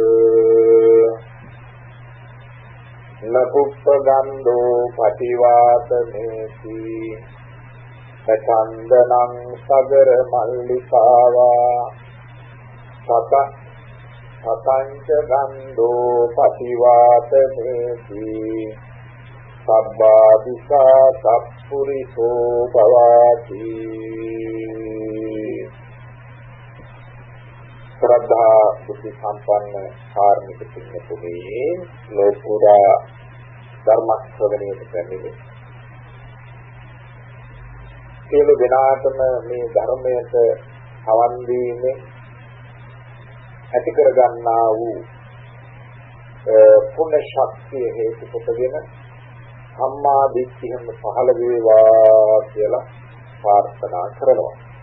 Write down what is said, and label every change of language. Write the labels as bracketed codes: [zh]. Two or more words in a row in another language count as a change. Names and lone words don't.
[pi] නපුප්පගන්ධෝ පටිවාතමේති සචන්දනං සගර මල්ලිකාවා සතංච ගන්ධෝ පටිවාතමේති සබ්බාදිසා සප්පුරිසෝ භවාති. [si] ශ්‍රද්ධා බුද්ධ සම්පන්න කාර්මික පින්තුනි ලෝකුරා ධර්ම ශ්‍රවණයට පැමිණි සියලු දෙනාටම මේ ධර්මයට සවන් දීමේ ඇති කර ගන්නා වූ පුණ්‍ය ශක්තිය හේතු කොටගෙන සම්මා දිට්ඨියම පහළ වේවා කියලා ප්‍රාර්ථනා කරනවා.